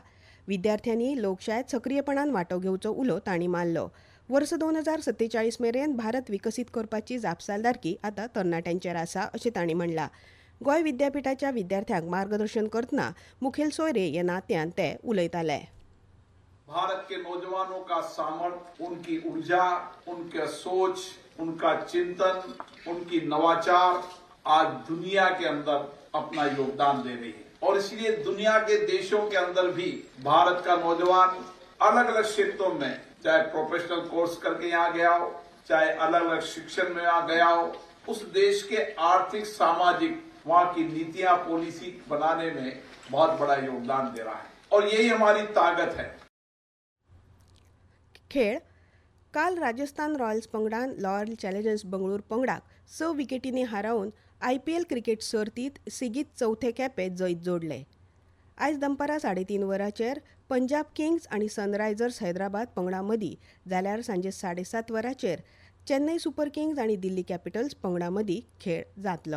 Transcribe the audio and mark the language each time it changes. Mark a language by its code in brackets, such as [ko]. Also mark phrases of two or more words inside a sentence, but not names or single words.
[kok] विद्यार्थ्यांनी लोकशायेंत सक्रीयपणान वांटो घेवचो उलो तांणी मारलो. वर्स 2047 मेरेन भारत विकसीत करपाची जापसालदारकी आतां तरणाट्यांचेर आसा अशें तांणी म्हणलां. गोंय विद्यापीठाच्या विद्यार्थ्यांक मार्गदर्शन करतना मुखेल सोयरे ह्या नात्यान ते उलयताले. [hi] भारत के नौजवानों का सामर्थ्य, उनकी ऊर्जा, उनका सोच, उनका चिंतन, उनकी नवाचार आज दुनिया के अंदर अपना योगदान दे रही है और इसलिए दुनिया के देशों के अंदर भी भारत का नौजवान अलग अलग क्षेत्रों में, चाहे प्रोफेशनल कोर्स करके यहाँ गया हो, चाहे अलग अलग शिक्षण में यहाँ गया हो, उस देश के आर्थिक, सामाजिक, वहाँ की नीतियां, पॉलिसी बनाने में बहुत बड़ा योगदान दे रहा है और यही हमारी ताकत है. [kok] खेळ. काल राजस्थान रॉयल्स पंगडान रॉयल चॅलेंजर्स बंगळूर पंगडाक 6 विकेटींनी हारावन IPL क्रिकेट सर्तीत सेगीत चवथे खेपे जैत जोडले. आयज दनपारां 3:30 वरांचेर पंजाब किंग्स आनी सनरायझर्स हैदराबाद पंगडां मदीं जाल्यार सांजे 7:30 वरांचेर चेन्नई सुपर किंग्स आनी दिल्ली कॅपिटल्स पंगडां मदीं खेळ जातलो.